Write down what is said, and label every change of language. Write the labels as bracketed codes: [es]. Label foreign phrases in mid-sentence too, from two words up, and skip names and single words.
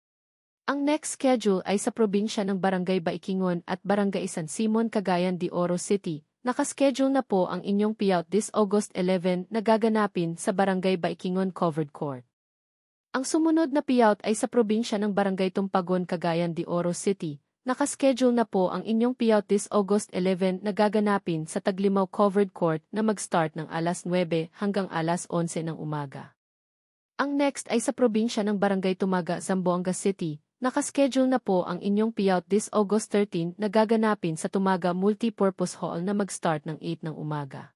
[tl] Ang next schedule ay sa probinsya ng Barangay Baikingon at Barangay San Simon, Cagayan de Oro City. Nakaschedule na po ang inyong payout [en] this August 11 [tl] nagaganapin sa Barangay Baikingon Covered Court. Ang sumunod na payout ay sa probinsya ng Barangay Tumpagon, Cagayan de Oro City. Nakaschedule na po ang inyong payout [en] this August 11 [tl] na gaganapin sa Taglimaw Covered Court na mag-start ng alas 9 hanggang alas 11 ng umaga. Ang next ay sa probinsya ng Barangay Tumaga, Zamboanga City. Nakaschedule na po ang inyong payout [en] this August 13 [tl] na gaganapin sa Tumaga Multipurpose Hall na mag-start ng 8 ng umaga.